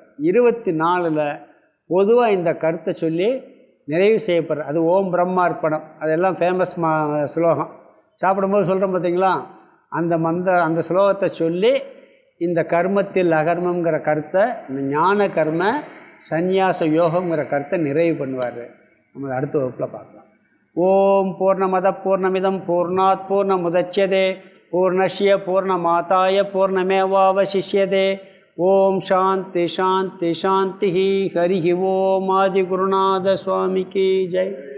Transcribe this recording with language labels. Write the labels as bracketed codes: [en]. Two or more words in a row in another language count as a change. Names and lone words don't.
[ta] 24 பொதுவாக இந்த கருத்தை சொல்லி நிறைவு செய்யப்படுற, அது ஓம் பிரம்மார்ப்பணம், அதெல்லாம் ஃபேமஸ் ஸ்லோகம். சாப்பிடும்போது சொல்கிறோம் பார்த்தீங்களா, அந்த ஸ்லோகத்தை சொல்லி இந்த கர்மத்தில் அகர்மங்கிற கருத்தை, இந்த ஞான கர்ம சந்நியாச யோகங்கிற கருத்தை நிறைவு பண்ணுவார். நம்ம அடுத்த வகுப்பில் பார்க்கலாம். [sa] ॐ पूर्णमद पूर्णमिदं पूर्णात् पूर्णमुदच्यते पूर्णस्य पूर्णमादाय पूर्णमेवावशिष्यते. ॐ शान्ति शान्ति शान्ति. हरि ॐ. [ta] ஆதி குருநாத சுவாமிக்கு ஜெய்.